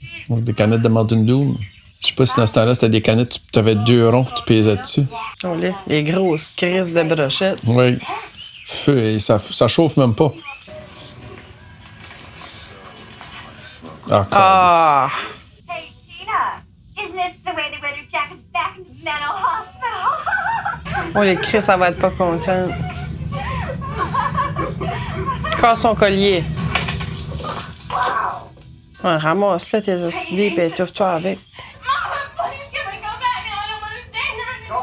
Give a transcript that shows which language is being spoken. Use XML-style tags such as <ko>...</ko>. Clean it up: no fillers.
<fr>Oh, des canettes de Mountain Dew. Je sais pas si dans ce temps-là, c'était des canettes, tu avais 2 ronds, tu pesais dessus. Oh, là, les grosses crises de brochettes. Oui. Feu, et ça chauffe même pas. Ah!</fr> <en>Hey, Tina, isn't this the way they wear their jackets back in the mental hospital?</en> <fr>Oh, les crises, ça va être pas contente. Casse son collier. Ouais, ramasse-le tes astuces et étouffe-toi avec.</fr> <en>Mama, please, can we go back? I don't want to stay here anymore.</en>